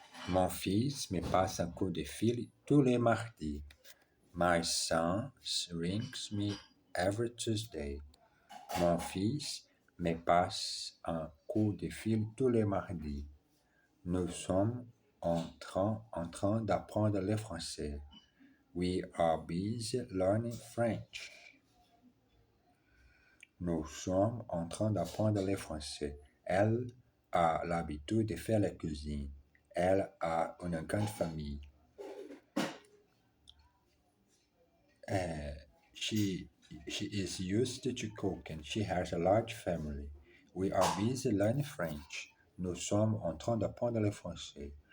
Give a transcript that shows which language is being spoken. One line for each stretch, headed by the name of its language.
French: Mon fils me passe un coup de fil tous les mardis.
English: My son rings me every Tuesday.
French: Mon fils me passe un coup de fil tous les mardis. Nous sommes en train d'apprendre le français.
English: We are busy learning French.
French: Nous sommes en train d'apprendre le français. Elle a l'habitude de faire la cuisine. Elle a une grande famille.
English: She is used to cooking. She has a large family. We are busy learning French.
French: Nous sommes en train d'apprendre le français.